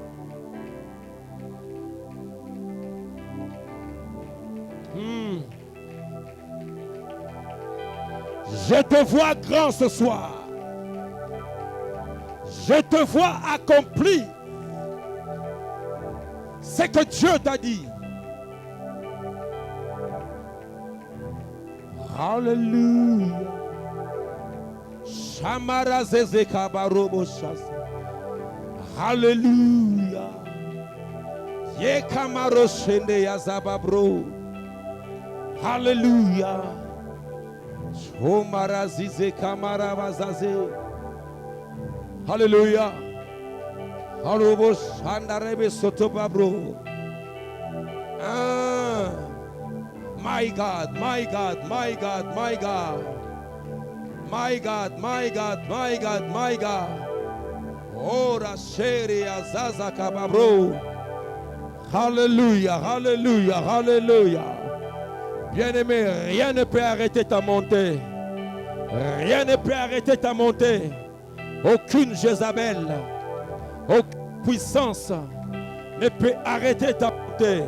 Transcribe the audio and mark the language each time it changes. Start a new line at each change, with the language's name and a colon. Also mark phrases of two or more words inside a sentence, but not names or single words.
French: Je te vois grand ce soir. Je te vois accompli ce que Dieu t'a dit. Alléluia. Shamara zeze kabarobo shasa. Alléluia. Ye kamaro shende yazababro. Alléluia. Chomara zize kamara bazaze. Alléluia. Arobo shandarebe sotobabro.
English: My God, my God, my God, my God. My God, my God, my God, my God. Ora sheri azaza kababro. Hallelujah, hallelujah, hallelujah.
French: Bien-aimé, rien ne peut arrêter ta montée. Rien ne peut arrêter ta montée. Aucune Jézabel, aucune puissance ne peut arrêter ta montée.